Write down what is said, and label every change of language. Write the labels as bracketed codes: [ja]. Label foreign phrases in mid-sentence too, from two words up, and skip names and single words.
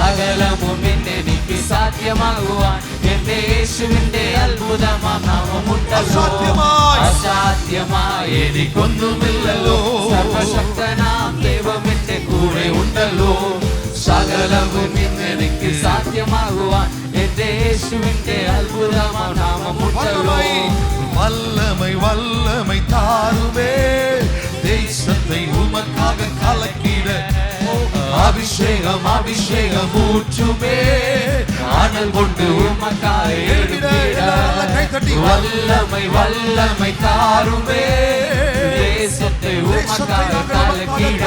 [ml] സകലമും എനിക്ക് സാധ്യമാകുവാൻ എന്റെ യേശുവിന്റെ അത്ഭുതമാം നാമമുണ്ടല്ലോ. അസാധ്യമായി എനിക്കൊന്നുമില്ലല്ലോ. സർവശക്തനാം ദൈവം എന്റെ കൂടെ ഉണ്ടല്ലോ. സകലവും ഇന്നെനിക്ക് സാധ്യമാകുവാൻ എന്റെ യേശുവിന്റെ അത്ഭുതമാം നാമമുണ്ടല്ലോ. [ta] வல்லமை வல்லமை தாருமே, தேசத்தை உமக்காக கலக்கிட அபிஷேகம் அபிஷேகம் ஊற்றுமே, ஆனல் கொண்டு உமக்காக எழுப்பிட. வல்லமை வல்லமை தாருமே, தேசத்தை உமக்காக கலக்கிட.